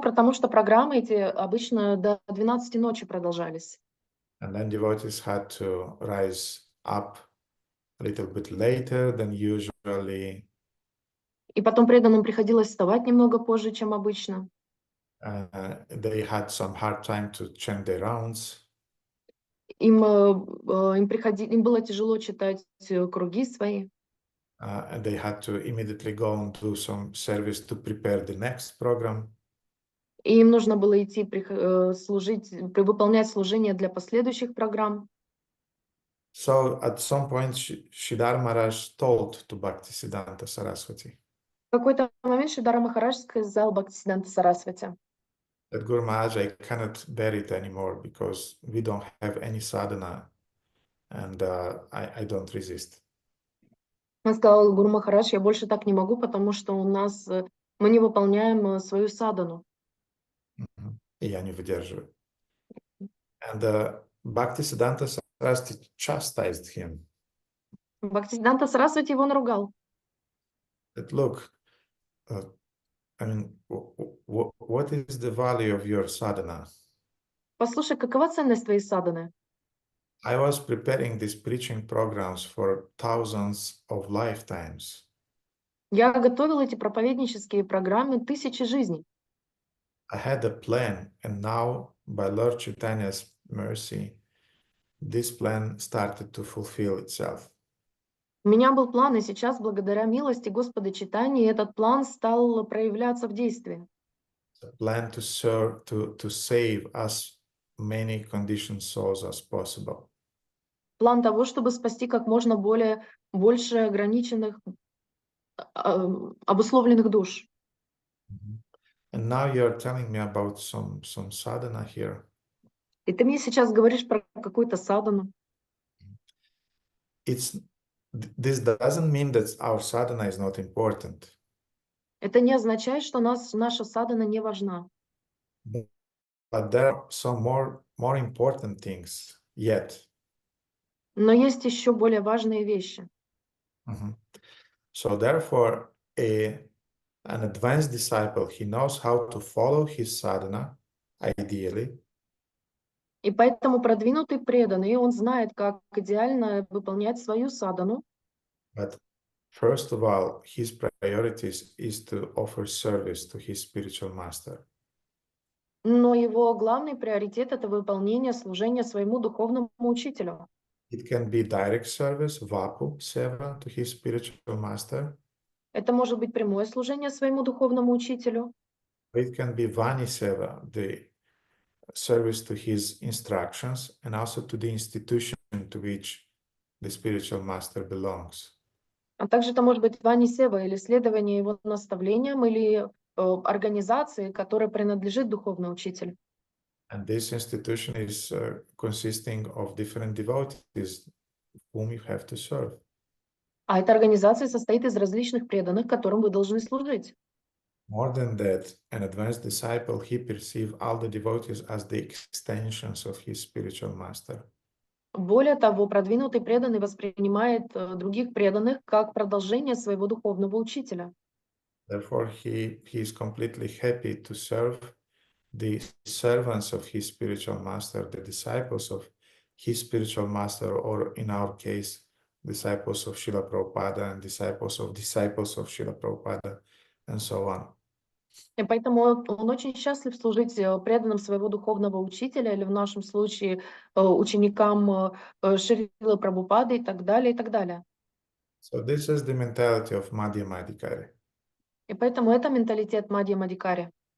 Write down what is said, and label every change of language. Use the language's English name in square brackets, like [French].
[Russian] Потому что программы эти обычно до 12 ночи продолжались. [English] And then devotees had to rise up a little bit later than usually. [Russian] И потом преданным приходилось вставать немного позже, чем обычно. [English] They had some hard time to chant their rounds. [Russian] им было тяжело читать круги свои. [English] And they had to immediately go and do some service to prepare the next program. [Russian] И им нужно было идти выполнять служение для последующих программ. [English] So at some point, Sridhar Maharaj told to Bhaktisiddhanta Saraswati [Russian] В какой-то момент Шридхар Махарадж сказал Бхактисиддханта Сарасвати: [English] that Guru Maharaj, I cannot bear it anymore because we don't have any sadhana and I don't resist. [Russian] Он сказал: Гуру Махарадж, я больше так не могу, потому что мы не выполняем свою садану. И я не выдерживаю. [English] And Bhaktisiddhanta Saraswati chastised him. [Russian] Бхактисиддханта Сарасвати его наругал. [English] That look, I mean, what is the value of your sadhana? [Russian] Послушай, какова ценность твоей саданы? [English] I was preparing these preaching programs for thousands of lifetimes. [Russian] Я готовил эти проповеднические программы тысячи жизней. [English] I had a plan, and now, by Lord Chaitanya's mercy, this plan started to fulfill itself. [Russian] У меня был план, и сейчас, благодаря милости Господа Чайтаньи, этот план стал проявляться в действии. [English] A plan to serve, to save as many conditioned souls as possible. [Russian] План того, чтобы спасти как можно больше ограниченных, обусловленных душ. [English] And now you're telling me about some sadhana here. [Russian] И ты мне сейчас говоришь про какую-то садану. [English] This doesn't mean that our sadhana is not important. [Russian] Это не означает, что наша садана не важна. [English] But there are some more important things yet. [Russian] Но есть еще более важные вещи. [English] So therefore, an advanced disciple, he knows how to follow his sadhana, ideally. [Russian] И поэтому продвинутый преданный, он знает, как идеально выполнять свою садану. [English] But first of all, his priorities is to offer service to his spiritual master. [Russian] Но его главный приоритет — это выполнение служения своему духовному учителю. [English] It can be direct service, vapu seva, to his spiritual master. [Russian] Это может быть прямое служение своему духовному учителю. [English] It can be vani seva, the service to his instructions and also to the institution to which the spiritual master belongs. [Russian] А также это может быть вани сева, или следование его наставлениям, или организации, которой принадлежит духовный учитель. [English] And this institution is consisting of different devotees whom you have to serve. [Russian] А эта организация состоит из различных преданных, которым вы должны служить. [English] More than that, an advanced disciple, he perceives all the devotees as the extensions of his spiritual master. [Russian] Более того, продвинутый преданный воспринимает других преданных как продолжение своего духовного учителя. [English] Therefore, he is completely happy to serve the servants of his spiritual master, the disciples of his spiritual master, or in our case, disciples of Srila Prabhupada and disciples of Srila Prabhupada, and so on. [Russian] И поэтому он очень счастлив служить преданным своего духовного учителя, или в нашем случае ученикам Шрилы Прабхупады и так далее, и так далее. [English] So this is the mentality of Madhyamadikari. [Russian] И поэтому это менталитет Мадьямадикари.